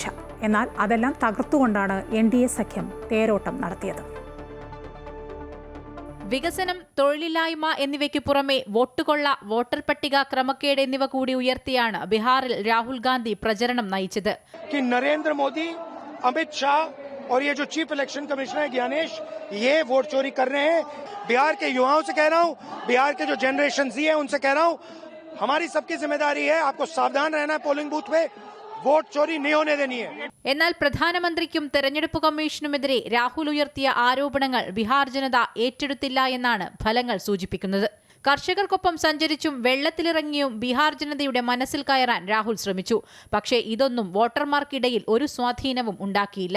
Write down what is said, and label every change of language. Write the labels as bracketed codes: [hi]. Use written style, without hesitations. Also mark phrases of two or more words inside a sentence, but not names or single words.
[ml] എന്നാൽ അതെല്ലാം തകർത്തുകൊണ്ടാണ് NDA സഖ്യം തേരോട്ടം നടത്തിയത്. വികസനം, തൊഴിലില്ലായ്മ എന്നിവയ്ക്ക് പുറമെ വോട്ടുകൊള്ള, വോട്ടർ പട്ടിക ക്രമക്കേട് എന്നിവ കൂടി ഉയർത്തിയാണ് ബീഹാറിൽ രാഹുൽ ഗാന്ധി പ്രചരണം നയിച്ചത്. [hi] നരേന്ദ്ര മോദി, അമിത് ഷാ और ये जो [en] chief election commissioner [hi] है ज्ञानेश, ये वोट चोरी कर रहे हैं. बिहार के युवाओं से कह रहा हूँ, बिहार के जो [en] generation Z [hi] है उनसे कह रहा हूँ, हमारी सबकी जिम्मेदारी है, आपको सावधान रहना है. [en] polling booth [hi] पे वोट चोरी नहीं होने देनी है. [ml] എന്നാൽ പ്രധാനമന്ത്രിക്കും തെരഞ്ഞെടുപ്പ് കമ്മീഷനുമെതിരെ രാഹുൽ ഉയർത്തിയ ആരോപണങ്ങൾ ബീഹാർ ജനത ഏറ്റെടുത്തില്ല എന്നാണ് ഫലങ്ങൾ സൂചിപ്പിക്കുന്നത്. കർഷകർക്കൊപ്പം സഞ്ചരിച്ചും വെള്ളത്തിലിറങ്ങിയും ബീഹാർ ജനതയുടെ മനസ്സിൽ കയറാൻ രാഹുൽ ശ്രമിച്ചു. പക്ഷേ ഇതൊന്നും വോട്ടർമാർക്കിടയിൽ ഒരു സ്വാധീനവും ഉണ്ടാക്കിയില്ല.